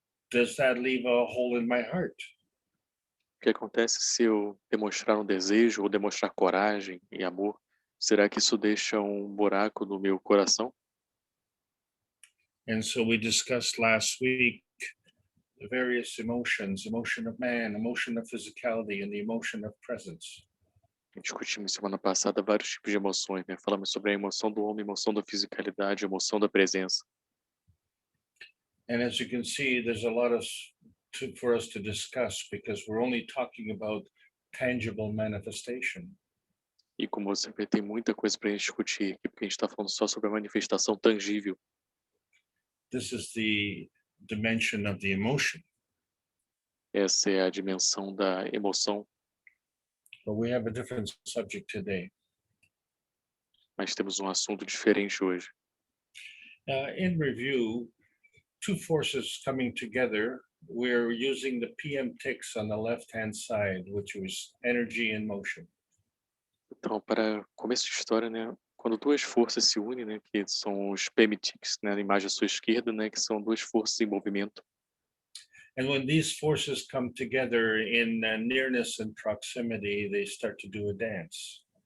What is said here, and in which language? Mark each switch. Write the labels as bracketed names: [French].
[English] Does that leave a hole in my heart? [Portuguese] O que acontece se eu demonstrar um desejo ou demonstrar coragem e amor? Será que isso deixa um buraco no meu coração? [English] And so we discussed last week the various emotions, emotion of man, emotion of physicality, and the emotion of presence. [Portuguese] Discutimos semana passada vários tipos de emoções, né? Falamos sobre a emoção do homem, a emoção da fisicalidade, a emoção da presença. [English] And as you can see, there's a lot for us to discuss, because we're only talking about tangible manifestation. [Portuguese] E como você vê, tem muita coisa para a gente discutir aqui, porque a gente está falando só sobre a manifestação tangível. [English] This is the dimension of the emotion. [Portuguese] Essa é a dimensão da emoção. [English] But we have a different subject today. [Portuguese] Mas temos um assunto diferente hoje. [English] In review, two forces coming together, we're using the PM ticks on the left-hand side, which was energy and motion. [Portuguese] Então, para começo de história, né, quando duas forças se unem, né, que são os PMTICs, né, na imagem à sua esquerda, né, que são duas forças em movimento. [English] And when these forces come together in nearness and proximity, they start to do a dance.